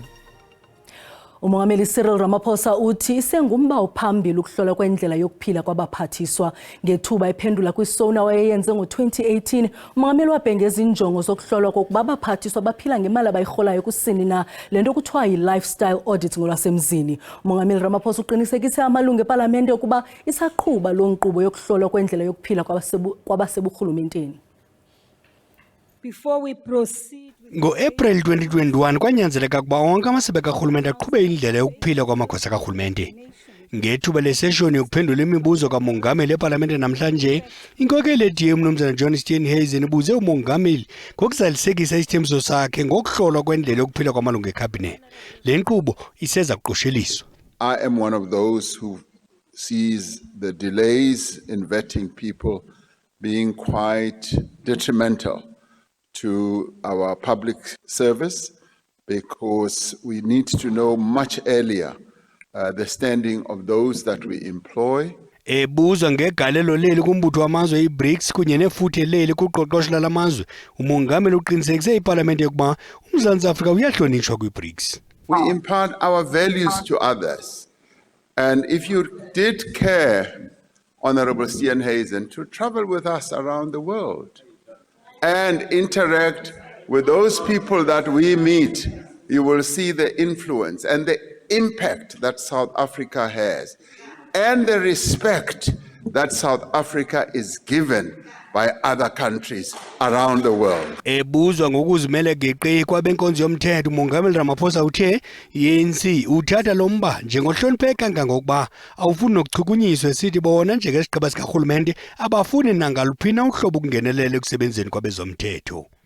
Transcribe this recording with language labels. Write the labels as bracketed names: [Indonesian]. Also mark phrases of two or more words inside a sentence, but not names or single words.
[Xhosa] uMongameli Cyril Ramaphosa uthi isengumba ophambili ukuhlola kwendlela yokuphila kwabaphathiswa ngethuba ephendula kwiSona wayeyenze ngo-2018. uMongameli wabhengeza injongo zokuhlolwa kokuba abaphathiswa baphila ngemali abayirholayo kusini na lento kuthiwa yi- [English] lifestyle audit [Xhosa] ngolwasemzini. uMongameli Ramaphosa uqinisekise amalungu epalamente ukuba isaqhuba lo nkqubo yokuhlolwa kwendlela yokuphila kwabaseburhulumenteni. [English] Before we proceed, [Xhosa] Ngo-April 2021 kwanyanzeleka ukuba wonke amasebe karhulumente aqhube indlela yokuphila kwamagosa karhulumente. Ngethuba leseshoni yokuphendula imibuzo kamongameli epalamente namhlanje, inkokeli ye-DA uMnumzana John Steenhuisen ibuze umongameli ngokuzalisekisa isithembiso sakhe ngokuhlolwa kwendlela yokuphila kwamalungu ekhabhinethi. Le nkqubo iseza kuqosheliswa. [English] I am one of those who sees the delays in vetting people being quite detrimental to our public service, because we need to know much earlier the standing of those that we employ. [Xhosa] Ebuzwa ngegalelo leli kumbutho wamazwe iBRICS kunye nefuthe leli kuqoqosho lalamazwe, umongameli uqinisekise ipalamente ukuba uMzantsi Afrika uyahlonitshwa kwiBRICS. [English] We impart our values to others, and if you did care, Honorable Steenhuisen, to travel with us around the world and interact with those people that we meet, you will see the influence and the impact that South Africa has and the respect that South Africa is given by other countries around the world. [Xhosa] Ebuzwa ngokuzimela geqe kwabenkonzo yomthetho, umongameli Ramaphosa uthe ANC uthatha lo mba njengohlonipheka kangangokuba awufuni nokuchukunyiswa esithi bona njengesigaba sikarhulumente abafuni nangaluphina uhlobo kungenelela ekusebenzeni kwabezomthetho.